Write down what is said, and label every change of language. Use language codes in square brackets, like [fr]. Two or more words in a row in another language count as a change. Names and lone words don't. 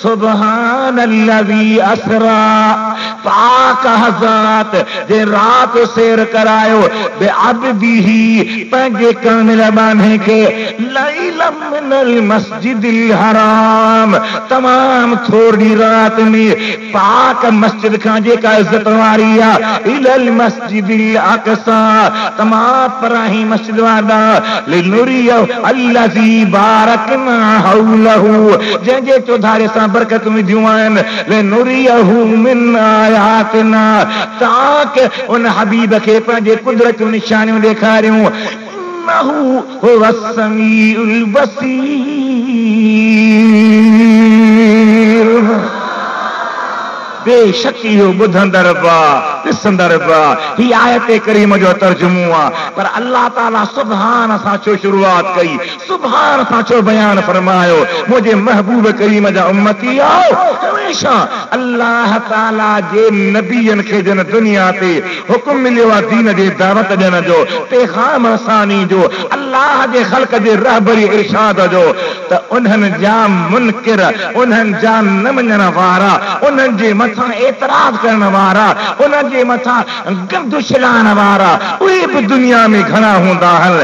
[ar] سبحان الذي أسرى, [sd] पाक हज़ात जे रात सैर करायो [ar] بعبده [sd] पंहिंजे कामिल बाने खे [ar] ليلا من المسجد الحرام, [sd] तमाम थोड़ी रात में पाक मस्जिद खां जेका इज्जत वारी आहे [ar] إلى المسجد الأقصى, [sd] तमाम पराही मस्जिद वारा लिनुरियो [ar] الذي باركنا حوله, [sd] जंहिंजे चौधारे सां बरकत विधियूं आहिनि [ar] لنريه من آياتنا, [sd] ताके उन हबीब खे पंहिंजे कुदरत निशानियूं ॾेखारियूं। [ar] إنه هو السميع البصير, [sd] बेशक इहो ॿुधंदड़ बा ॾिसंदड़ बा। ही आयत करीम जो तर्जुमो आहे, पर अल्लाह ताला सुभान सां छो शुरूआत कई, सुभान सां छो बयान फरमायो। मुंहिंजे महबूब करीम जा उम्मती आओ, हमेशा अल्लाह ताला जे नबियन खे जन दुनिया ते हुकुम मिलियो आहे दीन जे दावत ॾियण जो, पैगाम रसानी जो, अल्लाह जे ख़ल्क़ जे रहबरी इरशाद जो, त उन्हनि जा मुनकिर, उन्हनि जा न मञण वारा, उन्हनि जे मथां एतराज़ करण वारा, उन्हनि जे मथां गंद छिलाइण वारा, उहे बि दुनिया में घणा हूंदा आहिनि।